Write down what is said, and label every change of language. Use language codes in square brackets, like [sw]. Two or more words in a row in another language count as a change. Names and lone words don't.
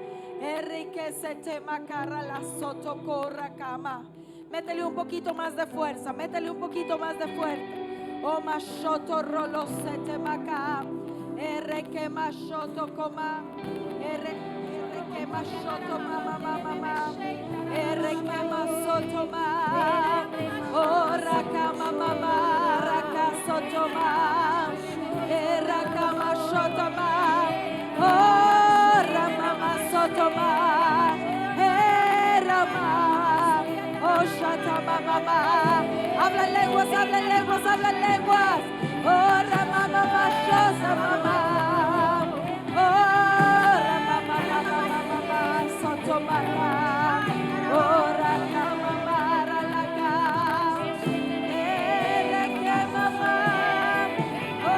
[es] R que se te macara la soto corra cama. Métele un poquito más de fuerza, métele un poquito más de fuerza. Oh, mashoto rolo sete maca. R que mashoto coma. R que mashoto mama mama. R que masoto ma. Oh, raka mama ma. Raka soto ma. Raka mashoto ma. Oh, rama masoto ma. Rama. Oh, shata mama. Habla en lenguas, habla en lenguas, habla en lenguas. Oh, rama mama, shosa mama. Oh, rama mama, soto mama. Oh, raka mama, ralaka. Reke mama.